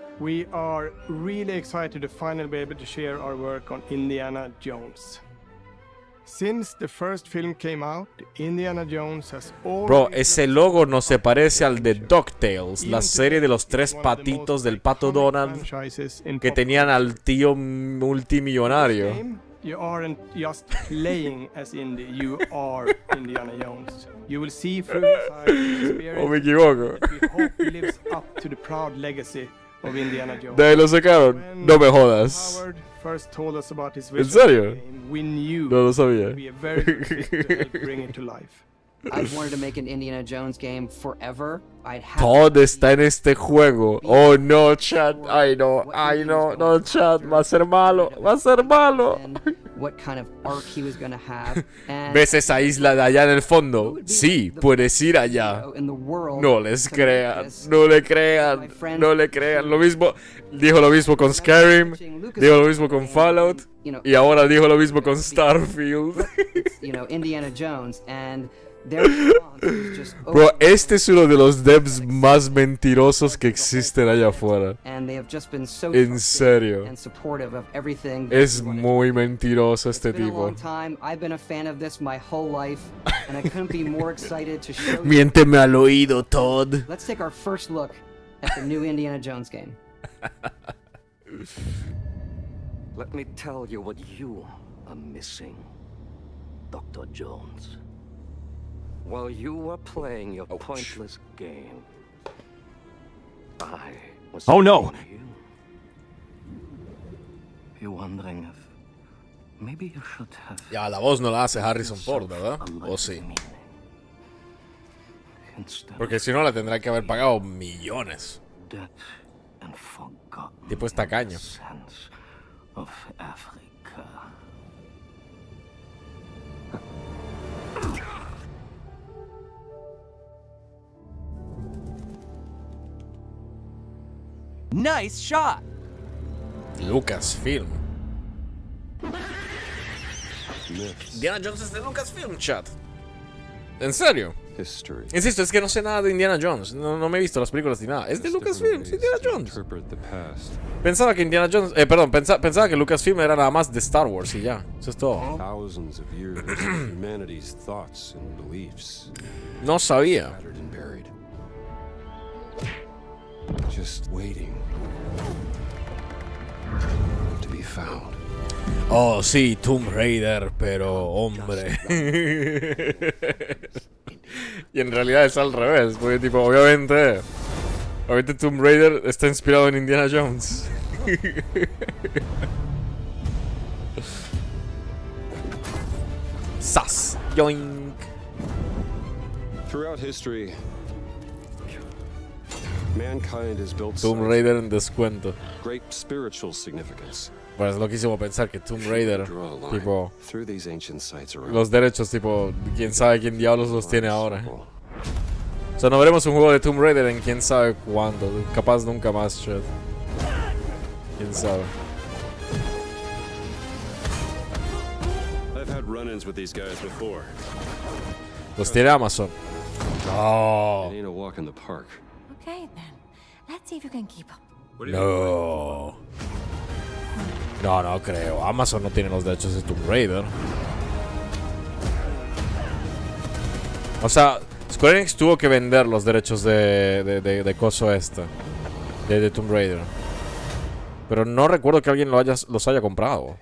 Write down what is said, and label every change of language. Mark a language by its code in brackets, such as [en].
[en] We are really excited to finally be able to share our work on Indiana Jones. Since the first film came out, Indiana Jones has [es] Bro, ese logo no se parece al de DuckTales, la serie de los tres patitos del pato Donald que tenían al tío multimillonario. [en] You aren't just playing as Indy, you are Indiana Jones. You will see through his eyes and experience [es] ¿O me equivoco? [en] that we hope lives up to the proud legacy of Indiana Jones. [es] De ahí lo sacaron. No me jodas. [en] Howard first told us about his [es] ¿En [en] vision [es] serio? [en] for the game, we knew [es] No lo sabía. [en] it would be a very good fit to help bring it to life. I've wanted to make an Indiana Jones game forever. I'd have [es] Todo está en este juego. Oh no, chat. Ay no, no, chat. Va a ser malo, va a ser malo. [en] what kind of arc he was going to have. And [es] ¿Ves esa isla de allá en el fondo? Sí, puedes ir allá. No les crean, no le crean, no le crean. Lo mismo, dijo lo mismo con Skyrim, dijo lo mismo con Fallout, y ahora dijo lo mismo con Starfield. [en] Indiana Jones, and their response was just [es] Bro, este es uno de los devs más mentirosos que existen allá afuera. [en] and they have just been so [es] En [en] trusting [es] serio. [en] and supportive of everything. [es] Es muy mentiroso este [en] It's been a [es] tipo. [en] long time. I've been a fan of this my whole life, and I couldn't be more excited to show you. [es] Miénteme al oído, Todd. [en] Let's take our first look at the new Indiana Jones game. Let me tell you what you are missing, Dr. Jones. While you were playing your pointless game, I was Oh, no. playing you. You're wondering if maybe you should have [es] Ya, la voz no la hace Harrison Ford, ¿verdad? ¿O sí? Porque si no, la tendrán que haber pagado millones. [en] dead and forgotten [es] Tipo estacaño. [en] sense of Africa. Nice shot. Lucasfilm. [es] Indiana Jones es de Lucasfilm, chat. ¿En serio? [en] History. [es] Insisto, es que no sé nada de Indiana Jones. No me he visto las películas ni nada. Es de Lucasfilm, es Indiana Jones. Pensaba que Indiana Jones... perdón, pensaba que Lucasfilm era nada más de Star Wars y ya. Eso es todo. [en] Thousands of years of humanity's thoughts and beliefs. [es] No sabía. [en] Scattered and buried. Just waiting to be found. [es] Oh, sí, Tomb Raider, pero hombre. Y en realidad es al revés, porque tipo, obviamente Tomb Raider está inspirado en Indiana Jones. Sas, yoink. [en] Throughout history, mankind has built Tomb some [es] Raider en descuento. [en] great spiritual significance. [es] Pues es loquísimo pensar que Tomb Raider, [en] Draw a line [es] tipo, [en] through these ancient sites around. [es] los derechos, tipo, quién sabe quién diablos los tiene ahora. O sea, no veremos un juego de Tomb Raider en quién sabe cuándo. Capaz nunca más, shit. Quién sabe. [en] I've had run-ins with these guys before. [es] Los tiene Amazon. No. [en] It ain't a walk in the park. Okay, then. Let's see if you can keep up. [es] No. No creo. Amazon no tiene los derechos de Tomb Raider. O sea, Square Enix tuvo que vender los derechos de coso de Tomb Raider. Pero no recuerdo que alguien los haya comprado.